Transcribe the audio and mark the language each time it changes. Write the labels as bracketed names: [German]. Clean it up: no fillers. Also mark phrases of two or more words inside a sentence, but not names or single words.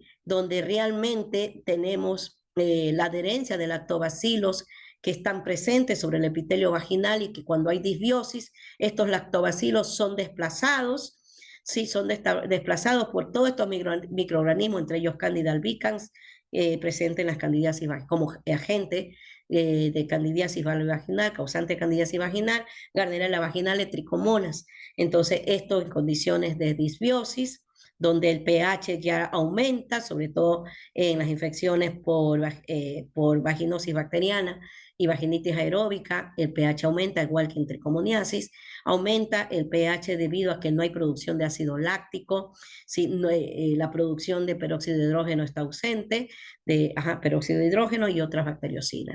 [Spanish] Donde realmente tenemos la adherencia de lactobacilos que están presentes sobre el epitelio vaginal y que cuando hay disbiosis, estos lactobacilos son desplazados, sí, son desplazados por todos estos microorganismos, entre ellos Candida albicans, presente en las candidiasis como agente de candidiasis vaginal, causante de candidiasis vaginal, Gardnerella vaginale, tricomonas. Entonces, esto en condiciones de disbiosis, donde el pH ya aumenta, sobre todo en las infecciones por vaginosis bacteriana y vaginitis aeróbica, el pH aumenta, igual que en tricomoniasis, aumenta el pH debido a que no hay producción de ácido láctico, si no, la producción de peróxido de hidrógeno está ausente, peróxido de hidrógeno y otras bacteriocinas.